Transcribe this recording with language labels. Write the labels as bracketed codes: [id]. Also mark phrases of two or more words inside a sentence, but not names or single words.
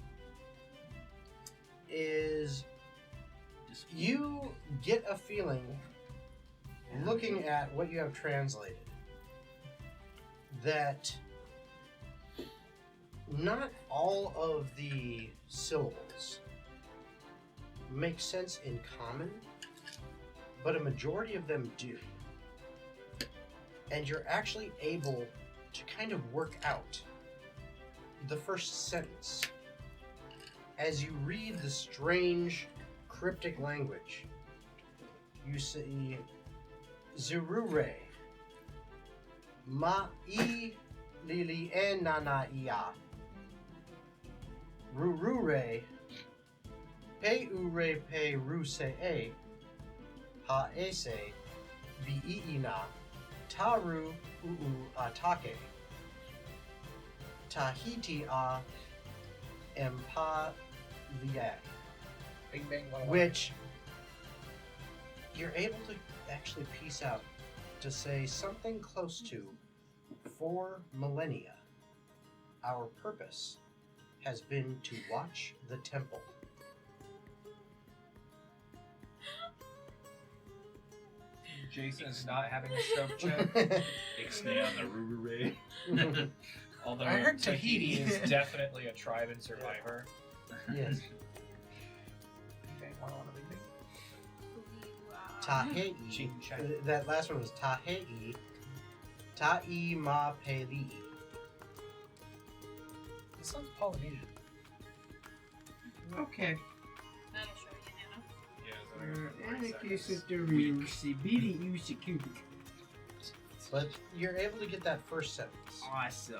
[en] is you get a feeling looking at what you have translated that not all of the syllables make sense in common, but a majority of them do. And you're actually able to kind of work out the first sentence as you read the strange cryptic language. You see Zirure Ma'i Lili e Nana Ia Rurure Pe Ure Pe Ruse E Ha Ese Viina Taru Uu Atake Tahiti A Empa Liak, Bing bang, one, which you're able to actually piece out to say something close to 4 millennia. Our purpose has been to watch the temple. Jason's not having a stroke check. Ixnay on the Ruru Although I heard Tahiti Tahiti. is definitely a tribe and survivor. Yes. Bing bang, one, bing bang. Tahei. Ching chang. That last one was Tahei. Ta'i ma peli. This sounds Polynesian. Okay. That'll show you, Hannah. Yeah, But you're able to get that first sentence. Awesome.